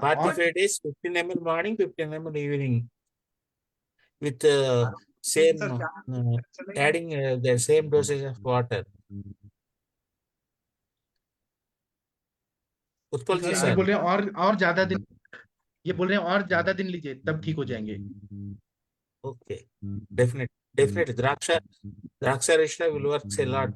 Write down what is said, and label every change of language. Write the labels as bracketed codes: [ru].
[en] 45 days, 15 ml morning, 15 ml evening with same [hi] sir चलेगा। [en] adding the same dosage of water. [hi] Utpal जी ये sir, बोल रहे हैं और ज्यादा दिन, ये बोल रहे हैं और ज्यादा दिन लीजिए तब ठीक हो जाएंगे। [en] okay, definitely Draksharishta will work a lot.